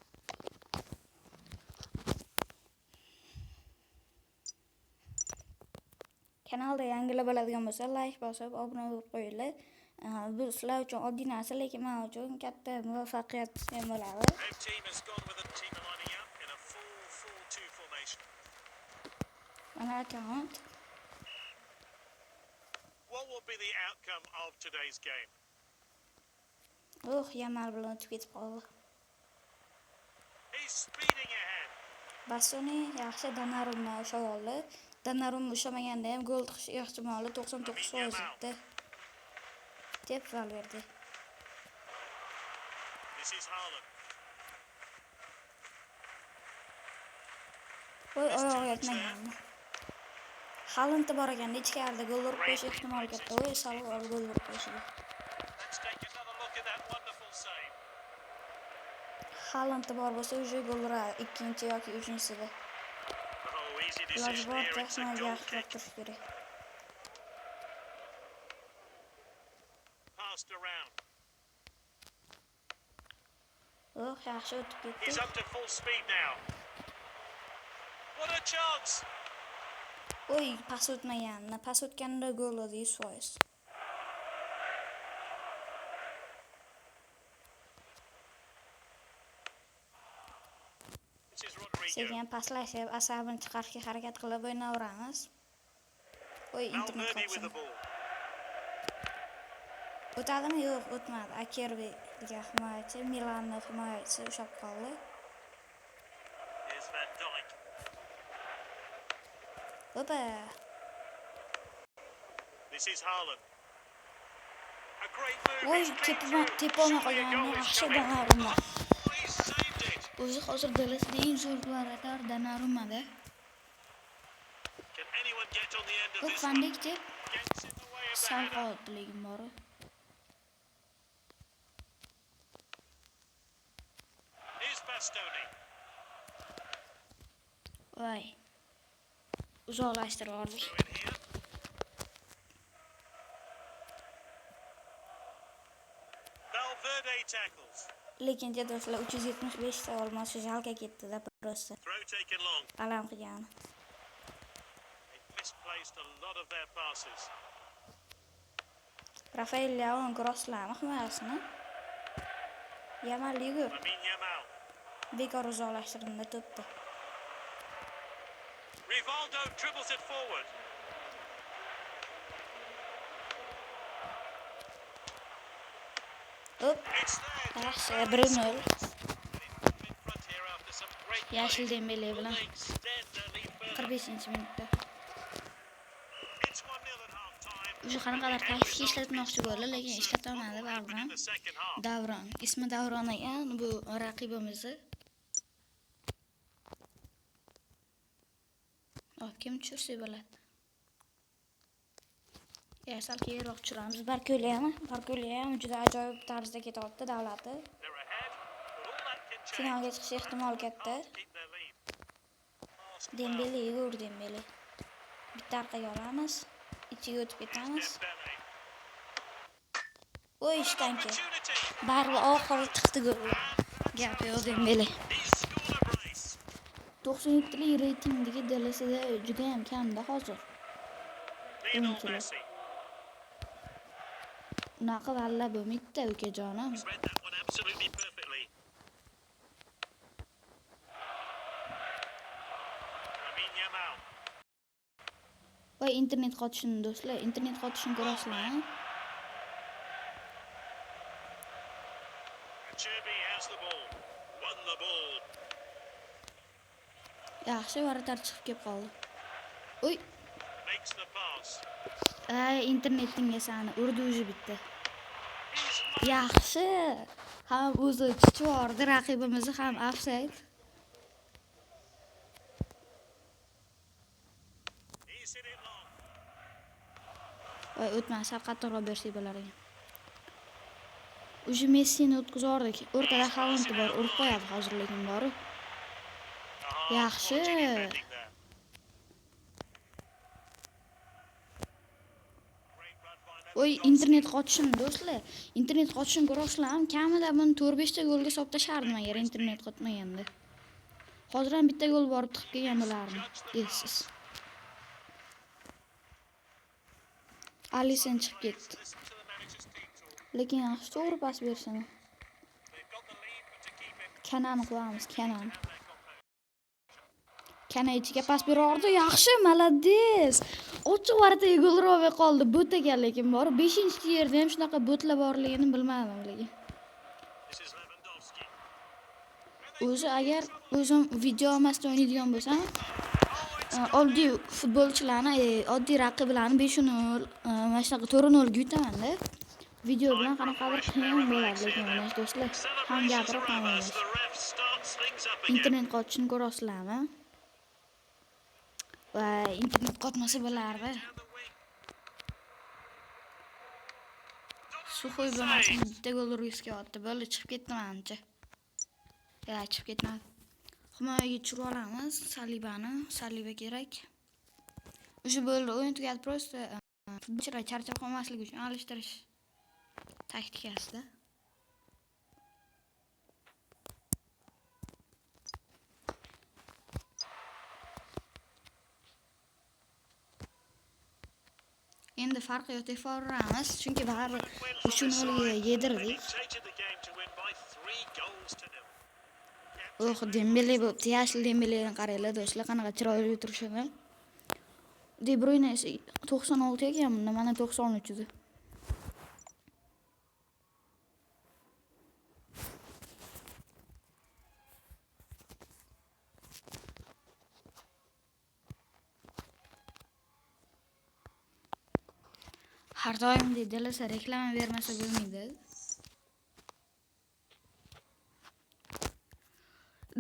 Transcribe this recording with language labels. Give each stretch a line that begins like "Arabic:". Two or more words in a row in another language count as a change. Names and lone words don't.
Uzbek: Kanalda yangilar bo'ladigan bo'lsa, like bosib, obuna bo'lib qo'yinglar. Bu sizlar uchun oddiy narsa, lekin men uchun katta muvaffaqiyat ham bo'ladi. Mana account.
English: What will be the outcome of today's game?
Uzbek: Yamal bilan o'tib ketib qoldi.
English: He's speeding ahead.
Uzbek: Bastoni yaxshi, Donnarumma usholdi. Donnarumma ushamaganda ham gol chiqish ehtimoli 99% edi. Deb Valverde.
English: This is Haaland.
Uzbek: Oyog'i yetmagan. Haaland bor ekan, ichkarida gol urib qo'yish ehtimoli katta. Salah gol urib qo'yishdi.
English: Let's take another look at that wonderful save.
Uzbek: Haaland bor bo'lsa, o'sha gol uradi, ikkinchi yoki uchinchisida.
English: Oh, easy decision here. It's a goal kick. Passed around.
Uzbek: Yaxshi o'tib ketdi.
English: He's up to full speed now. What a chance!
Uzbek: Pas o'tmagan. Pas o'tganda gol edi 100%.
English: This is Rodrigo.
Uzbek: Sekin paslashib, asabini chiqarishga harakat qilib o'ynaveramiz. Internet
English: Valverde with the
Uzbek: qolsin.
English: ball.
Uzbek: O'tadimi? Yo'q, o'tmadi. Akerbiga himoyachi, Milanning himoyachisi ushab qoldi.
English: Here's Van Dijk. This is Haaland. A great move. He's clean through.
Uzbek: Tepona
English: Surely a
Uzbek: qolgan,
English: goal is
Uzbek: yaxshi
English: coming.
Uzbek: Donnarumma. O'zi hozir dalasida eng zo'r barador Donnarumma-da.
English: Can anyone get on the end of
Uzbek: Bu
English: this
Uzbek: Van
English: one?
Uzbek: Dijk deb
English: Gets in the way of the
Uzbek: sal
English: header.
Uzbek: qoldiligim bor.
English: Here's Bastoni.
Uzbek: Voy. Uzoqlashtirib oldik.
English: Through in here. Valverde tackles.
Uzbek: Lekin do'stlar 375 ta olmosi jalga ketdi-da просто.
English: Throw taken long.
Uzbek: Qalam qilgan.
English: They've misplaced a lot of their passes.
Uzbek: Rafael Leao Grosslami himoyasini. Yamal yugur. Lamine Yamal. Bekor uzoqlashtirildi to'pni.
English: Rivaldo dribbles it forward.
Uzbek: Hop.
English: It's there.
Uzbek: Yaxshi, 1-0.
English: In front here after some great play.
Uzbek: Yashil Dembele bilan
English: Will they extend their lead further?
Uzbek: 45-minutda.
English: It's 1-0 at half time.
Uzbek: O'sha qanaqadir taktika ishlatmoqchi bo'ldi, lekin ishlatolmadi baribir.
English: In the second half.
Uzbek: Davron, ismi Davron ekan, bu raqibimizni. Kim tushirsa bo'ladi. Sal keyinroq tushiramiz. Barko'li ham juda ajoyib tarzda ketyapti davlati.
English: They're ahead, but all that can change.
Uzbek: Finalga chiqish ehtimoli katta.
English: Keep their lead. Pass
Uzbek: Dembele, Igor Dembele. Bitta orqaga olamiz. Ichiga o'tib ketamiz. Dembele. Voy ishtanki.
English: Opportunity.
Uzbek: Baribir oxiri chiqdi gol. Gap yo'q Dembele.
English: He's scored a brace.
Uzbek: 97 lik reytingdagi dalasida juda ham kamda hozir. Lionel Messi. Unaqa valla bo'lmaydi ukajonim.
English: He's read that one absolutely perfectly.
Uzbek: Lamine Yamal. Voy internet qotishini do'stlar, internet qotishini ko'rasizlar.
English: Cherby has the ball. Won the ball.
Uzbek: Yaxshi varatar chiqib kelib qoldi. Oy,
English: Makes the pass.
Uzbek: internetning esani urdi o'zi bitta.
English: He's
Uzbek: Yaxshi. Ham o'zi chichvordi raqibimizni ham offside.
English: He's hit it long.
Uzbek: Voy o'tmas, sal qattiqroq bersak bo'lar ekan. O'sha Messini o'tkazordik. O'rtada Haaland bor, urib qo'yadi hozir lekin bor. Yaxshi.
English: Defending there. Great run by
Uzbek: Voy internet qotishini do'stlar. Internet qotishini ko'rasizlar, kamida buni 4-5 ta golga solib tashardim agar internet qotmaganda. Hozir ham bitta gol borib tiqib kelgan bo'lardim. Esiz. Alisson chiqib ketdi.
English: Listen to the manager's team talk.
Uzbek: Lekin yaxshi to'g'ri pas berishini.
English: They've got the lead, but to keep it,
Uzbek: Kanan qo'yamiz, Kanan.
English: they're composed.
Uzbek: Kana ichiga pas berardi. Yaxshi, malades. Ochiq varataga gol urib qoldi. Bot ekan lekin bor. 5-yerda ham shunaqa botlar borligini bilmadim lekin.
English: This is Lewandowski.
Uzbek: O'zi agar o'zim video emasdan o'ynaydigan bo'lsam, oddiy futbolchilarni, oddiy raqiblarni 5-0, mana shunaqa 4-0 ga yutaman-da. Video bilan qanaqadir qiyin bo'ladi lekin o'ynash do'stlar. Ham gapirib ham
English: As
Uzbek: o'ynash.
English: the ref starts things up again.
Uzbek: Internet qotishini ko'rasizlarmi? Va internet qotmasa bo'lardi.
English: Down the wing.
Uzbek: Suxoy bo'lmasa bitta gol urishga otdi. Bo'ldi, chiqib ketdim ancha. Chiqib ketmadi. Himoyaga tushirib olamiz Saliba kerak. O'sha bo'ldi, o'yin tugadi, просто futbolchilar charchab qolmasligi uchun alishtirish taktikasida. Endi farqi yo'q, tekshiramiz, chunki baribir 3-0 ga yedirdik.
English: Dictated the game to win by 3 goals to 0.
Uzbek: Dembele bo'pti, yashil Dembeleni qaranglar do'stlar, qanaqa chiroyli turishini. De Bruyne esa 96 ekan, bunda mana 93 edi. Har doim dedilar, reklama bermasa bo'lmaydi.